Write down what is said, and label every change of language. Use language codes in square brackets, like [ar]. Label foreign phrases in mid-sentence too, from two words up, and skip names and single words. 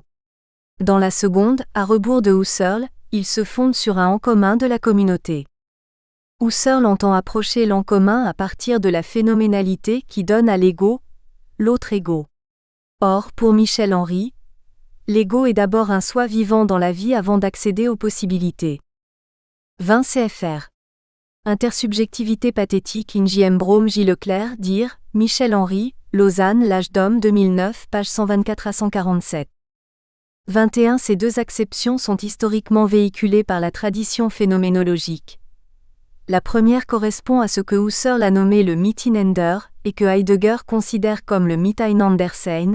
[fr] Dans la seconde, à rebours de Husserl, il se fonde sur un en commun de la communauté. Husserl entend approcher l'en commun à partir de la phénoménalité qui donne à l'ego, l'autre ego. Or, pour Michel Henry, l'ego est d'abord un soi vivant dans la vie avant d'accéder aux possibilités. 20 CFR. Intersubjectivité pathétique in J.M. Brome J. Leclerc, dire, Michel Henry, Lausanne, L'âge d'homme 2009, page 124 à 147. 21 Ces 2 acceptions sont historiquement véhiculées par la tradition phénoménologique. La première correspond à ce que Husserl a nommé le Miteinander, et que Heidegger considère comme le Miteinandersein.